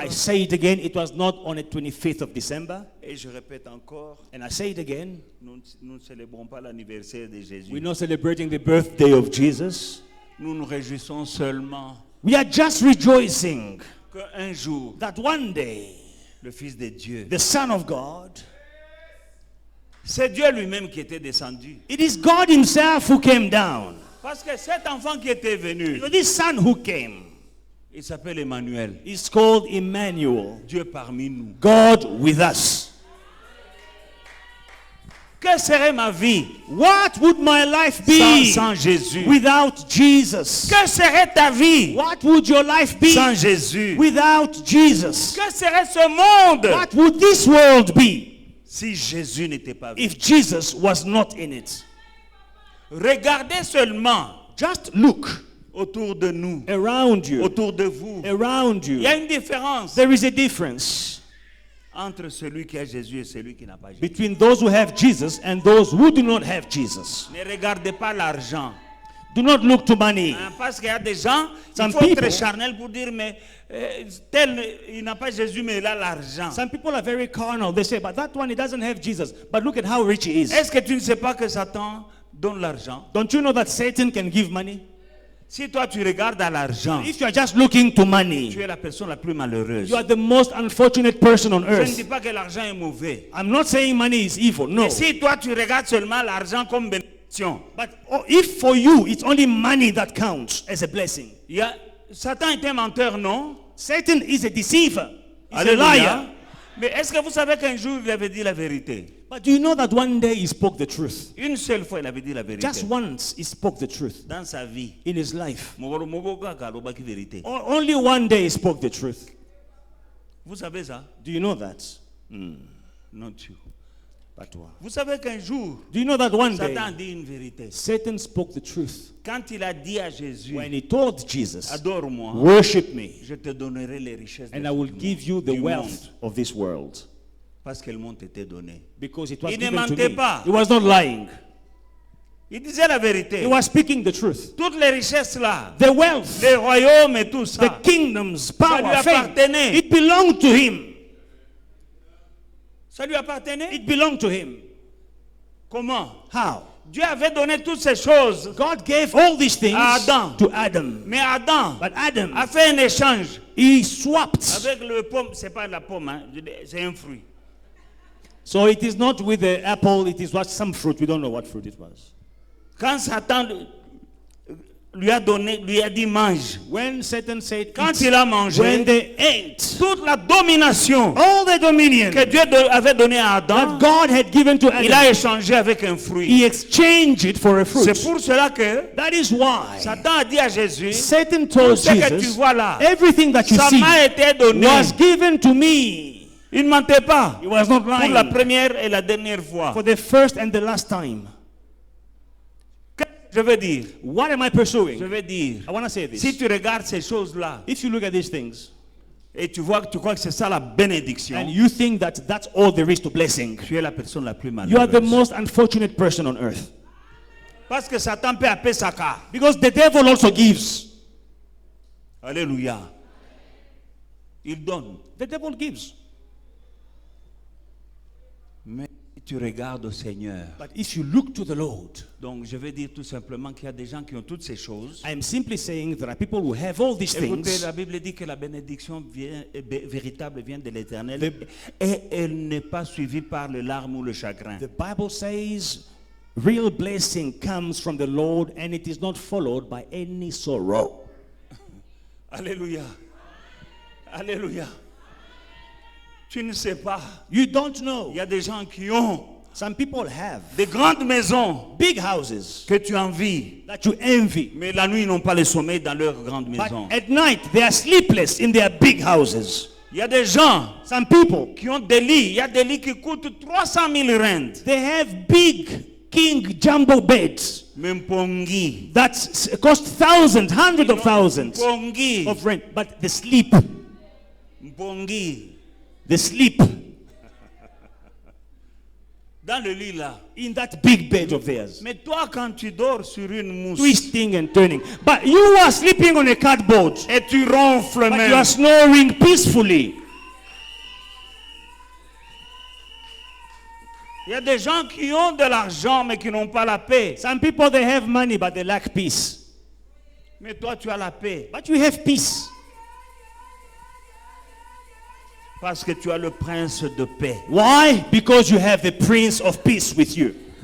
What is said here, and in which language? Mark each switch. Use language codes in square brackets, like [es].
[en] I say it again, it was not on the 25th of December. [fr] Et je répète encore, [en] And I say it again, [fr] nous ne célébrons pas l'anniversaire de Jésus. [en] we're not celebrating the birthday of Jesus. [fr] Nous nous réjouissons seulement [en] We are just rejoicing [fr] qu'un jour, [en] that one day, [fr] le Fils de Dieu, [en] the Son of God, [fr] c'est Dieu lui-même qui était descendu. [en] it is God himself who came down. [fr] Parce que cet enfant qui était venu, [en] This son who came [fr] il s'appelle Emmanuel, [en] is called Emmanuel, [fr] Dieu parmi nous. [en] God with us. [fr] Que serait ma vie [en] What would my life be [fr] sans Jésus? [en] without Jesus? [fr] Que serait ta vie [en] What would your life be [fr] sans Jésus? [en] without Jesus? [fr] Que serait ce monde [en] What would this world be [fr] si Jésus n'était pas venu? [en] if Jesus was not in it? [fr] Regardez seulement [en] Just look [fr] autour de nous, [en] around you. [fr] autour de vous. [en] Around [fr] Il y a [en] you. [fr] une différence [en] There is a difference [fr] entre celui qui a Jésus et celui qui n'a pas Jésus. [en] between those who have Jesus and those who do not have Jesus. [fr] Ne regardez pas l'argent. [en] Do not look to money. [fr] Hein, parce qu'il y a des gens, [en] Some [fr] il faut [en] people- [fr] être charnel pour dire, mais tel, il n'a pas Jésus, mais il a l'argent. [en] Some people are very carnal. They say, but that one, he doesn't have Jesus. But look at how rich he is. [fr] Est-ce que tu ne sais pas que Satan donne l'argent? [en] Don't you know that Satan can give money? [fr] Si toi tu regardes à l'argent, [en] If you are just looking to [fr] tu [en] money, [fr] es la personne la plus malheureuse. [en] you are the most unfortunate person on [fr] Je ne dis [en] earth. [fr] pas que l'argent est mauvais. [en] I'm not saying money is evil, no. [fr] Mais si toi tu regardes seulement l'argent comme bénédiction, [en] But if for you it's only money that counts as a blessing, [fr] Satan est un menteur, non? [en] Satan is a deceiver. He's a Alléluia. liar. [fr] Mais est-ce que vous savez qu'un jour il avait dit la vérité? [en] But do you know that one day he spoke the truth? [fr] Une seule fois il avait dit la vérité. [en] Just once he spoke the truth [fr] Dans sa vie. [en] in his life. [ln] Moko kaka alobaki vérité. [en] Only one day he spoke the truth. [fr] Vous savez ça? [en] Do you know that? [fr] Non, tu. [en] But [fr] Vous savez qu'un jour, [en] do you know that one day [fr] Satan dit une vérité. [en] Satan spoke the truth [fr] Quand il a dit à Jésus, [en] when he told Jesus, [fr] adore-moi, [en] worship me [fr] je te donnerai les richesses [en] and I will give you the [fr] du [en] wealth [fr] monde. [en] of this world. [fr] Parce qu'elles m'ont été données. [en] Because it was [fr] Il ne [en] given to [fr] mentait [en] me. [fr] pas. [en] He was not lying. [fr] Il disait la vérité. [en] He was speaking the truth. [fr] Toutes les richesses là, [en] The wealth, [fr] les royaumes et tout [en] the [fr] ça, [en] kingdoms, [fr] ça lui [en] power, fame, [fr] appartenait. [en] it belonged to him. [fr] Ça lui appartenait. [en] It belonged to him. [fr] Comment? [en] How? [fr] Dieu avait donné toutes ces choses, [en] God gave all these things [fr] à Adam. [en] to Adam. [fr] Mais Adam [en] But Adam, [fr] a fait un échange [en] he swapped. [fr] avec le pomme. C'est pas la pomme, hein, c'est un fruit. [en] So it is not with the apple, it is what some fruit. We don't know what fruit it was. [fr] Quand Satan lui a dit mange, [en] When Satan said, [fr] quand [en] "Eat," [fr] il a mangé, [en] when they ate, [fr] toute la domination [en] all the dominion [fr] que Dieu avait donnée à [en] that [fr] Adam, [en] God had given to [fr] il a [en] Adam, [fr] échangé avec un fruit. [en] he exchanged it for a fruit. [fr] C'est pour cela que [en] That is why [fr] Satan a dit à Jésus, [en] Satan [fr] tout [en] told [fr] ce que tu [en] Jesus, [fr] vois là, [en] everything that you [fr] ça [en] see [fr] m'a été donné. [en] was given to me. [fr] Il ne mentait pas. [en] He was not [fr] Pour la [en] lying. [fr] première et la dernière fois. [en] For the first and the last time. [fr] Je veux dire, [en] What am I [fr] je [en] pursuing? [fr] veux dire, [en] I want to say this. [fr] si tu regardes ces choses-là [en] If you look at these things [fr] et tu crois que c'est ça la bénédiction, [en] and you think that that's all there is to blessing, [fr] tu es la personne la plus [en] you are the [fr] malheureuse. [en] most unfortunate person on earth. [fr] Parce que Satan peut appeler sa carte. [en] Because the devil also gives. [fr] Alléluia. Il donne. [en] The devil gives. [fr] Mais si tu regardes au Seigneur, [en] But if you look to the Lord, [fr] donc je veux dire tout simplement qu'il y a des gens qui ont toutes ces choses. [en] I am simply saying there are people who have all these [fr] Écoutez, [en] things. [fr] la Bible dit que la bénédiction véritable vient de l'Éternel [en] The- [fr] et elle n'est pas suivie par le larmes ou le chagrin. [en] The Bible says real blessing comes from the Lord and it is not followed by any sorrow. [fr] Alléluia. Alléluia. Tu ne sais pas. [en] You don't know. [fr] Il y a des gens qui ont [en] Some people have [fr] des grandes maisons [en] big houses [fr] que tu envies, [en] that you envy. [fr] mais la nuit ils n'ont pas le sommeil dans leurs grandes [en] But [fr] maisons. [en] at night they are sleepless in their big houses. [fr] Il y a des gens [en] Some people, [fr] qui ont des lits. Il y a des lits qui coûtent 300 000 rand. [en] they have big king jumbo beds [ln] Mpongi. [en] that cost thousands, hundreds of thousands [ln] Mpongi. [en] of rent. But the sleep, [ln] Mpongi. [en] the sleep [fr] Dans le lit là. [en] in that big bed of theirs, [fr] Mais toi, quand tu dors sur une mousse [en] twisting and turning. But you are sleeping on a cardboard, [fr] et tu ronfles [en] but [fr] même, [en] you are snoring peacefully. [fr] il y a des gens qui ont de l'argent mais qui n'ont pas la paix. [en] Some people, they have money, but they lack peace. [fr] Mais toi, tu as la paix [en] But you have peace [fr] parce que tu as le prince de paix. [en] Why? Because you have the Prince of Peace with you.